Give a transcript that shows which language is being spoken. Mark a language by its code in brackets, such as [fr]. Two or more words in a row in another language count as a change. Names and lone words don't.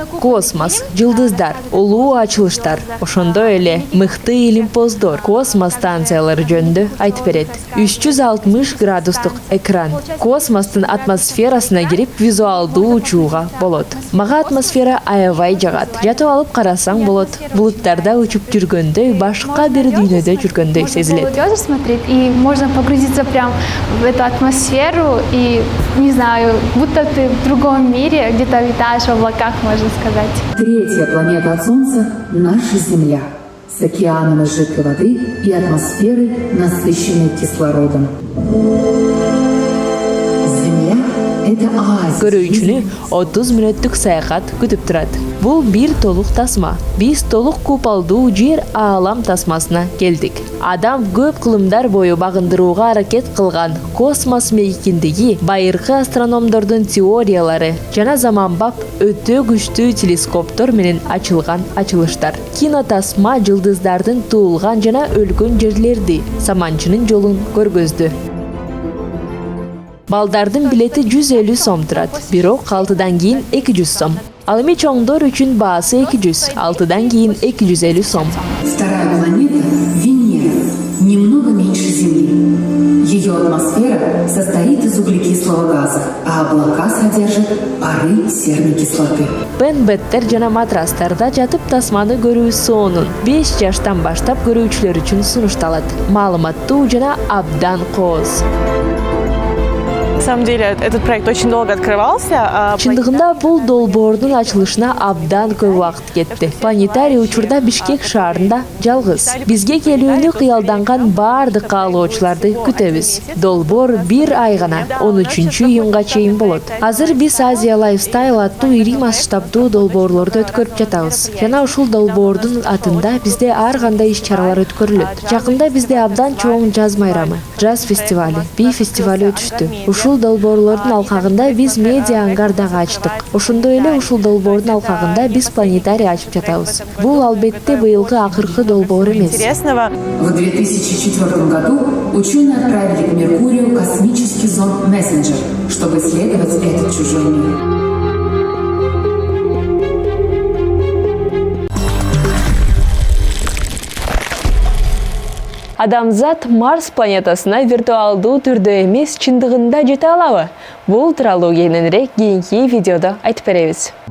[ky] Космос, жылдыздар, улуу ачылыштар, ошондой эле мыкты илимпоздор, космос станциялары жөнүндө айтып берет. 360 градустук экран. Космостун атмосферасына кирип визуалдуу учууга болот. Мага атмосфера аябай жагат. Жатып алып карасаң болот. Булуттарда учуп жүргөндөй, башка бир дүйнөдө жүргөндөй сезилет. [ru] Смотреть, и можно погрузиться прям в эту атмосферу и, не знаю, будто ты в другом мире, где-то витаешь в облаках, можно сказать. Третья планета от Солнца – наша Земля. С океаном из жидкой воды и атмосферой, насыщенной кислородом. Земля – это оазис. [ky] Көрүүчүнү 30 мүнөттүк саякат күтүп турат. Бул бир толук тасма. Биз толук куполдуу жер аалам тасмасына келдик. Адам көп кылымдар бою багындырууга аракет кылган космос мейкиндиги, байыркы астрономдордун теориялары жана заманбап өтө күчтүү телескоптор менен ачылган ачылыштар. Кинотасма жылдыздардын туулган жана өлгөн жерлерди, саманчынын жолун көргөздү. Балдардын билети 150 сом турат, бирок 6-дан кийин 200 сом. Ал эми чоңдор үчүн баасы 200, 6-дан кийин 250 сом. [ru] Вторая планета – Венера, немного меньше Земли. Ее атмосфера состоит из углекислого газа, а облака содержат пары серной кислоты. [ky] Бенбеттер жана матрастарда жатып тасманы көрүү сонун 5 жаштан баштап көрүүчүлөр үчүн сунушталат. Маалыматтуу жана абдан кооз. [ru] На самом деле, этот проект очень долго открывался. [ky] Чындыгында бул долбоордун ачылышына абдан көп убакыт кетти. Планетарий учурда Бишкек шаарында жалгыз. Бизге келүүнү кыялданган баардык каалоочуларды күтөбүз. Долбоор 1 ай гана 13 июнга чейин болот. Азыр биз Азия Lifestyle аттуу ири масштабдуу долбоорлорду өткөрүп жатабыз. Жана ушул долбоордун атында бизде ар кандай иш-чаралар өткөрүлөт. Жакында бизде абдан чоң жаз майрамы, жаз фестивали, би фестивали өтүштү. Ушул долбоорлордун алкагында биз медиа ангар дагы ачтык. Ошондой эле ушул долбоордун алкагында биз планетарий ачып жатабыз. Бул албетте быйылгы акыркы долбоор эмес. [ru] В 2004 году ученые отправили к Меркурию космический зонд Messenger, чтобы исследовать этот чужой мир. [ky] Адамзат Марс планетасына виртуалдуу түрдө эмес, чындыгында жете алабы? Бул тууралуу кененирээк кийинки видеодо айтып беребиз.